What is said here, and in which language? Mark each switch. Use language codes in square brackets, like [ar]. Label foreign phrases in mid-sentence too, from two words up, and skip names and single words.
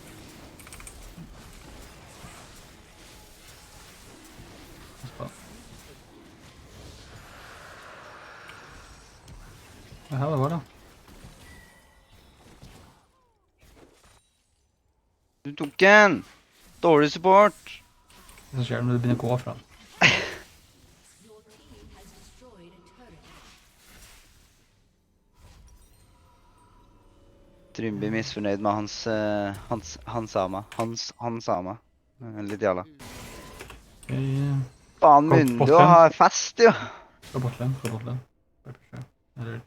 [no] Ja, det var det. Du tok den! Dårlig support! Det som skjer når du begynner å gå fra den. [en] Your team has destroyed a turret. [no] Trym blir misfornøyd med hans sama. Litt jævla. Faen, Mundo har fest, jo! Fra botlane, fra botlane. Bare pushe. Eller...